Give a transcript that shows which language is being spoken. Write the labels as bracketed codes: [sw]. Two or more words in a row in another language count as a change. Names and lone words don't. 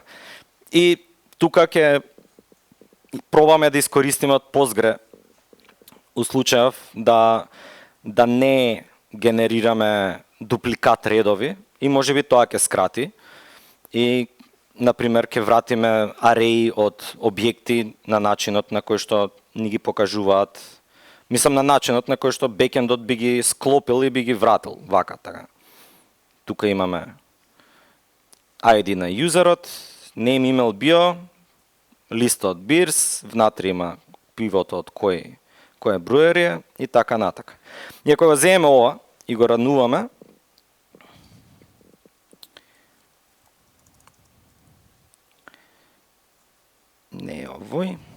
[mk] И тука ќе пробаме да искористиме од Postgre у случајов да не генерираме дупликат редови и можеби тоа ќе скрати и например ќе вратиме ареи од објекти на начинот на кој што ни ги покажуваат. Мислам на начинот на кој што бекендот би ги склопил и би ги вратил вака така. Тука имаме ID на юзерот, [en] name, email, bio, [mk] листа од бирс, внатре има пивото од кој бруери е и така натака. И ако го земеме ова и го рануваме, не е овој.